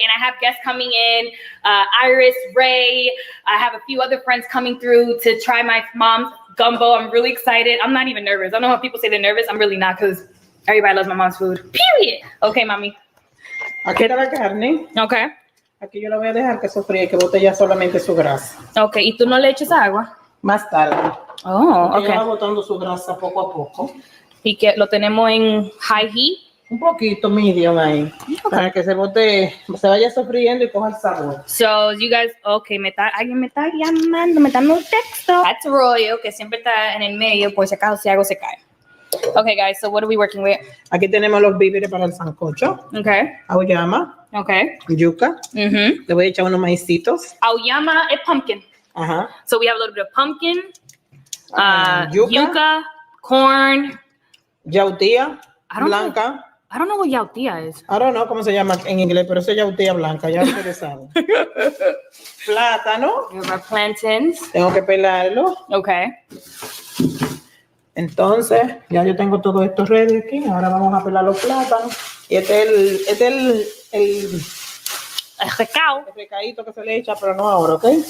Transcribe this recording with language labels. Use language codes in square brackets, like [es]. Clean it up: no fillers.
[en] And I have guests coming in, Iris, Ray, I have a few other friends coming through to try my mom's gumbo. I'm really excited. I'm not even nervous. I don't know how people say they're nervous. I'm really not, because everybody loves my mom's food, period. Okay, mami. [es] Aquí está la carne. [en] Okay. [es] Aquí yo la voy a dejar que sofría y que bote ya solamente su grasa. Okay, ¿y tú no le echas agua? Más tarde. [en] Oh, okay. Okay. [es] Ella va botando su grasa poco a poco. Y que lo tenemos en [en] high heat. [es] Un poquito medium ahí. Okay. Para que se bote, se vaya sofriendo y coja el sabor. [en] So, you guys, okay, [es] alguien me está llamando, me está dando un texto. [en] That's [es] Royo, que siempre está en el medio, por si acaso si algo se cae. [en] Okay, guys, so what are we working with? [es] Aquí tenemos los víveres para el sancocho. [en] Okay. [es] Auyama, [en] Okay. [es] yuca. Mm-hmm. Le voy a echar unos maicitos. [en] Auyama is pumpkin. Ajá. So we have a little bit of pumpkin, [es] Yuca. [en] yuca, corn. [es] Yautía blanca. [en] I don't know what yautía is. I don't know [es] cómo se llama en inglés, pero eso es yautía blanca, ya ustedes saben. Plátano. [en] We have our plantains. [es] Tengo que pelarlo. [en] Okay. [es] Entonces, ya yo tengo todo esto ready aquí. Ahora vamos a pelar los plátanos. Y este es el recadito que se le echa, pero no ahora, ¿ok?